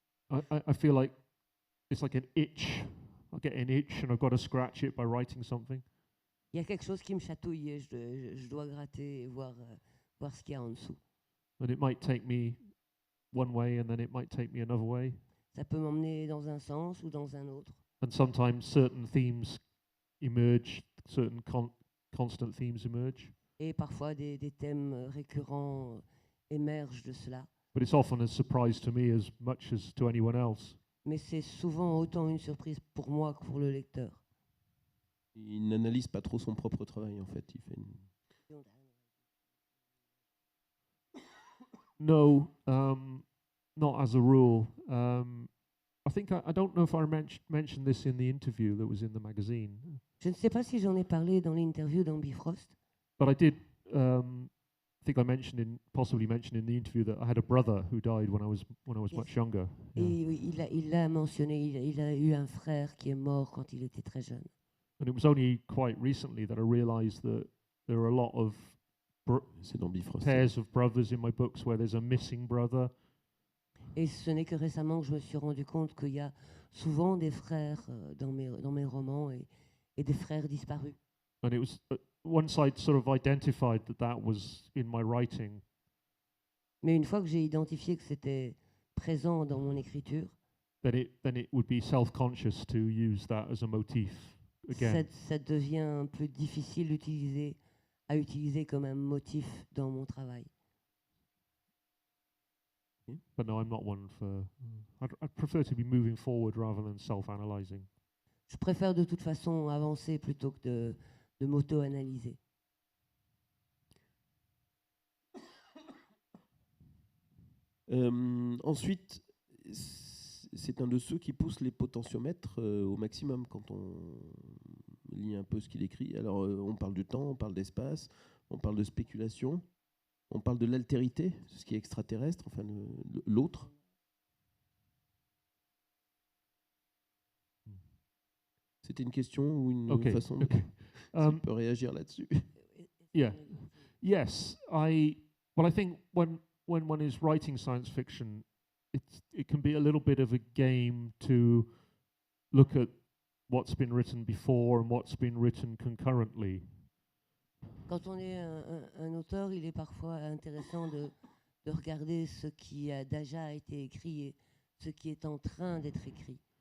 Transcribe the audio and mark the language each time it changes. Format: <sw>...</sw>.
<en>I feel like it's like an itch. I get an itch and I've got to scratch it by writing something.</en> <fr>Il y a quelque chose qui me chatouille et je dois gratter et voir ce qu'il y a en dessous.</fr> <en>And it might take me one way and then it might take me another way.</en> <fr>Ça peut m'emmener dans un sens ou dans un autre.</fr> <en>And sometimes certain themes emerge, certain constant themes emerge.</en> <fr>Et parfois des thèmes récurrents émergent de cela.</fr> <en>But it's often a surprise to me as much as to anyone else.</en> <fr>Mais c'est souvent autant une surprise pour moi que pour le lecteur. Il n'analyse pas trop son propre travail, en fait. Il fait une...</fr> <en>No, not as a rule. I think I don't know if I mentioned this in the interview that was in the magazine,</en> <fr>Je ne sais pas si j'en ai parlé dans l'interview d'Ambifrost,</fr> <en>but I did think I possibly mentioned in the interview that I had a brother who died when I was Yes. much younger.</en> <fr>et il l'a mentionné, il a eu un frère qui est mort quand il était très jeune.</fr> <en>And it was only quite recently that I realized that there are a lot of</en> <fr>C'est dans Bifrost.</fr> <en>pairs of brothers in my books where there's a missing brother.</en> <fr>Et ce n'est que récemment que je me suis rendu compte qu'il y a souvent des frères dans mes romans et des frères disparus.</fr> <en>And it was once I'd sort of identified that was in my writing,</en> <fr>Mais une fois que j'ai identifié que c'était présent dans mon écriture,</fr> <en>then it would be self-conscious to use that as a motif again.</en> <fr>ça devient plus difficile à utiliser comme un motif dans mon travail.</fr> <en>But no, I'm not one for. I'd prefer to be moving forward rather than self-analyzing.</en> <fr>Je préfère de toute façon avancer plutôt que de m'auto-analyser. Ensuite, c'est un de ceux qui pousse les potentiomètres au maximum quand on lit un peu ce qu'il écrit. Alors, on parle du temps, on parle d'espace, on parle de spéculation, on parle de l'altérité, ce qui est extraterrestre, enfin l'autre. C'était une question ou une façon</fr> <en>Okay.</en> <fr>on peut réagir là-dessus?</fr> <en>Yeah. Yes, I think when one is writing science fiction, it can be a little bit of a game to look at what's been written before and what's been written concurrently.</en> <fr>Quand on est un auteur, il est parfois intéressant de regarder ce qui a déjà été écrit et ce qui est en train d'être écrit.</fr>